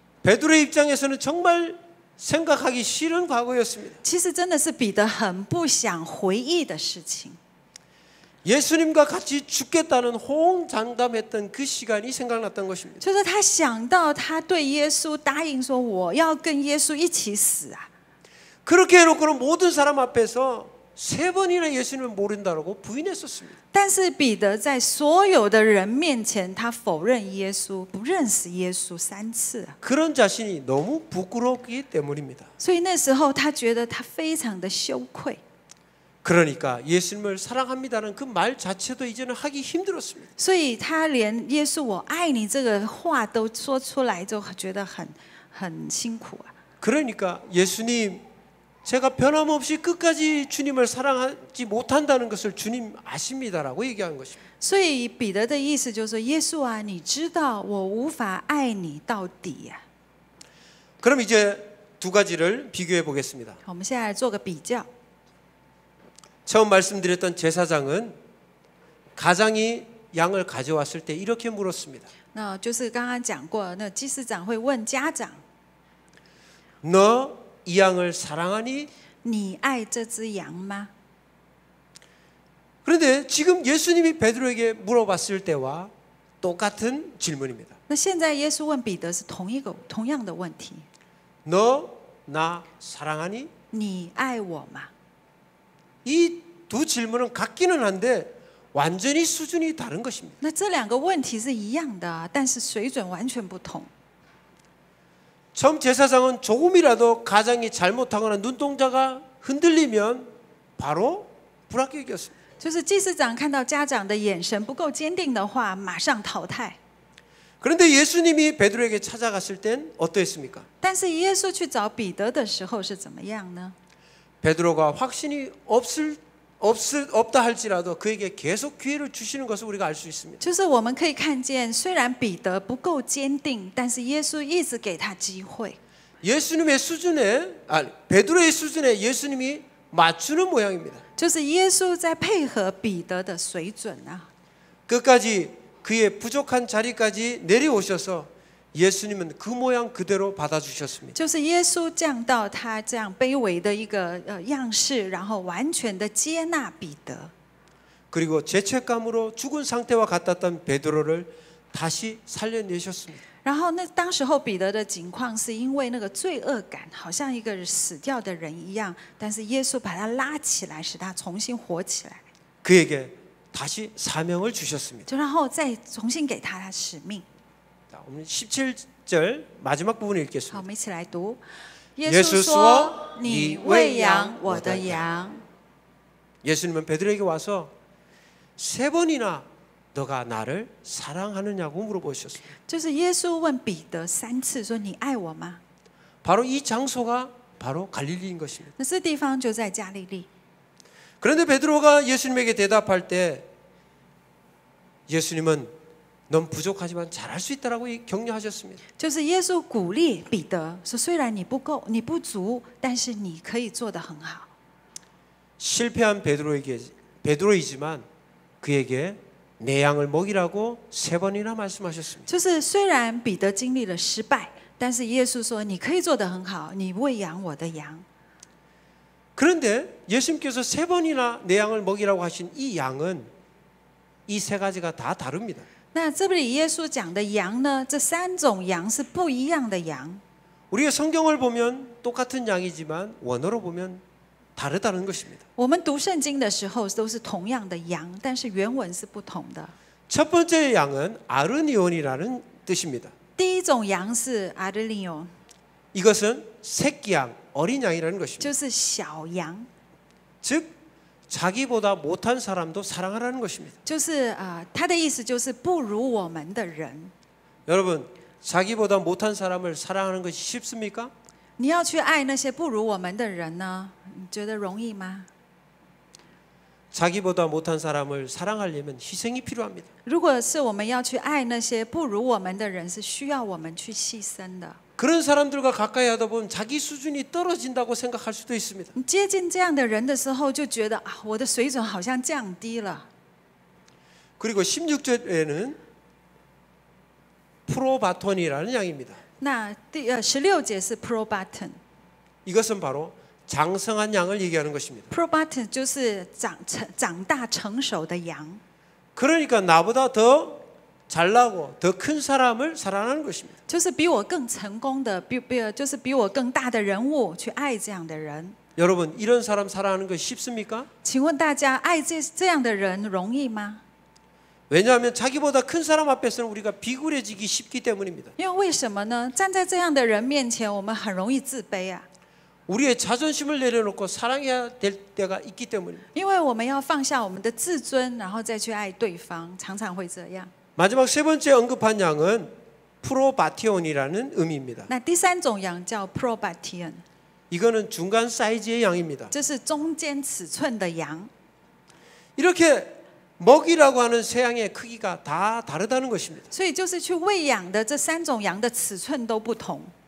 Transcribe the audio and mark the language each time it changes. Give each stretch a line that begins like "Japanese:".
Korean: 베드로의 입장에서는 정말 생각하기 싫은 과거였습니다.
Chinese: 其实真的是彼得很不想回忆的事情。
Korean: 예수님과 같이 죽겠다는 호언장담했던 그 시간이 생각났던 것입니다.
Chinese: 就是他想到他对耶稣答应说：“我要跟耶稣一起死啊！”
Korean: 그렇게 해놓고는 모든 사람 앞에서 3번이나 예수님을 모른다고 부인했었습니다.
Chinese: 但是彼得在所有的人面前，他否认耶稣，不认识耶稣3次啊！
Korean: 그런 자신이 너무 부끄럽기 때문입니다.
Chinese: 所以那时候他觉得他非常的羞愧。
Korean: 그러니까 예수님을 사랑합니다는 그 말 자체도 이제는 하기 힘들었습니다.
Chinese: 所以他连耶稣我爱你这个话都说出来，就觉得很辛苦啊。
Korean: 그러니까 예수님, 제가 변함없이 끝까지 주님을 사랑하지 못한다는 것을 주님 아십니다라고 얘기한 것입니다.
Chinese: 所以彼得的意思就是说：“耶稣啊，你知道我无法爱你到底呀。”
Korean: 그럼 이제 두 가지를 비교해 보겠습니다.
Chinese: 我们现在来做个比较。
Korean: 처음 말씀드렸던 제사장은 가장이 양을 가져왔을 때 이렇게 물었습니다.
Chinese: 那就是刚刚讲过，那祭司长会问家长：
Korean: 너 이 양을 사랑하니?
Chinese: 你爱这只羊吗？
Korean: 그런데 지금 예수님이 베드로에게 물어봤을 때와 똑같은 질문입니다.
Chinese: 那现在耶稣问彼得是同样的问题：
Korean: 너 나 사랑하니?
Chinese: 你爱我吗？
Korean: 이 두 질문은 같기는 한데 완전히 수준이 다른 것입니다.
Chinese: 那这2个问题是一样的，但是水准完全不同。
Korean: 처음 제사장은 조금이라도 가장이 잘못하거나 눈동자가 흔들리면 바로 불합격이었습니다.
Chinese: 就是祭司长看到家长的眼神不够坚定的话，马上淘汰。
Korean: 그런데 예수님이 베드로에게 찾아갔을 땐 어떠했습니까?
Chinese: 但是耶稣去找彼得的时候是怎么样呢？
Korean: 베드로가 확신이 없다 할지라도 그에게 계속 기회를 주시는 것을 우리가 알 수 있습니다.
Chinese: 就是我们可以看见，虽然彼得不够坚定，但是耶稣一直给他机会。
Korean: 예수님의 수준에 베드로의 수준에 예수님이 맞추는 모양입니다.
Chinese: 就是耶稣在配合彼得的水准啊，
Korean: 끝까지 그의 부족한 자리까지 내려오셔서 예수님은 그 모양 그대로 받아주셨습니다.
Chinese: 就是耶稣降到他这样卑微的一个样式，然后完全的接纳彼得。
Korean: 그리고 죄책감으로 죽은 상태와 같았던 베드로를 다시 살려내셨습니다.
Chinese: 然后当时候彼得的情况是因为那个罪恶感，好像一个死掉的人一样，但是耶稣把他拉起来，使他重新活起来。
Korean: 그에게 다시 사명을 주셨습니다.
Chinese: 就然后再重新给他使命。
Korean: 자, 오늘 17절 마지막 부분을
Chinese: 好，
Korean: 읽겠습니다.
Chinese: 我们一起来读。耶稣说：“你喂养我的羊。”
Korean: 예수님은 베드로에게 와서 3번이나 너가 나를 사랑하느냐고 물어보셨습니다.
Chinese: 就是耶稣问彼得3次说：“你爱我吗？”
Korean: 바로 이 장소가 바로 갈릴리인 것입니다.
Chinese: 那这地方就在加利利。
Korean: 그런데 베드로가 예수님에게 대답할 때 예수님은 넌 부족하지만 잘할 수 있다라고 격려하셨습니다.
Chinese: 就是耶稣鼓励彼得说：“虽然你不够，你不足，但是你可以做得很好。”
Korean: 실패한 베드로이지만 그에게 내 양을 먹이라고 3번이나 말씀하셨습니다.
Chinese: 就是虽然彼得经历了失败，但是耶稣说：“你可以做得很好，你喂养我的羊。”
Korean: 그런데 예수님께서 3번이나 내 양을 먹이라고 하신 이 양은 이 3가지가 다 다릅니다.
Chinese: 那这里耶稣讲的羊呢？这3种羊是不一样的羊。
Korean: 우리가 성경을 보면 똑같은 양이지만 원어로 보면 다르다는 것입니다.
Chinese: 我们读圣经的时候都是同样的羊，但是原文是不同的。
Korean: 첫 번째 양은 아르니온이라는 뜻입니다.
Chinese: 第一种羊是阿德利欧，
Korean: 이것은 새끼 양, 어린 양이라는 것입니다.
Chinese: 就是小羊，
Korean: 즉 자기보다 못한 사람도 사랑하라는 것입니다.
Chinese: 就是他的意思就是不如我们的人。
Korean: 여러분, 자기보다 못한 사람을 사랑하는 것이 쉽습니까?
Chinese: 你要去爱那些不如我们的人呢？你觉得容易吗？
Korean: 자기보다 못한 사람을 사랑하려면 희생이 필요합니다.
Chinese: 如果是我们要去爱那些不如我们的人，是需要我们去牺牲的。
Korean: 그런 사람들과 가까이 하다 보면 자기 수준이 떨어진다고 생각할 수도 있습니다.
Chinese: 你接近这样的人的时候，就觉得我的水准好像降低了。
Korean: 그리고 16절에는 프로바톤이라는 양입니다.
Chinese: 那16节是 probaton，probaton
Korean: 이것은 바로 장성한 양을 얘기하는 것입니다.
Chinese: 就是长大成熟的羊。
Korean: 그러니까 나보다 더 잘나고 더 큰 사람을 사랑하는 것입니다.
Chinese: 就是比我更成功的，就是比我更大的人物去爱这样的人。
Korean: 여러분, 이런 사람 사랑하는 거 쉽습니까?
Chinese: 请问大家，爱这样的人容易吗？
Korean: 왜냐하면 자기보다 큰 사람 앞에서는 우리가 비굴해지기 쉽기 때문입니다.
Chinese: 因为为什么呢？站在这样的人面前，我们很容易自卑啊。
Korean: 우리의 자존심을 내려놓고 사랑해야 될 때가 있기 때문입니다.
Chinese: 因为我们要放下我们的自尊，然后再去爱对方，常常会这样。
Korean: 마지막 3번째 언급한 양은 프로바티온이라는 의미입니다.
Chinese: 那第3种羊叫 probation，
Korean: 이거는 중간 사이즈의 양입니다.
Chinese: 这是中间尺寸的羊。
Korean: 이렇게 먹이라고 하는 새 양의 크기가 다 다르다는 것입니다.
Chinese: 所以就是去喂养的这3种羊的尺寸都不同。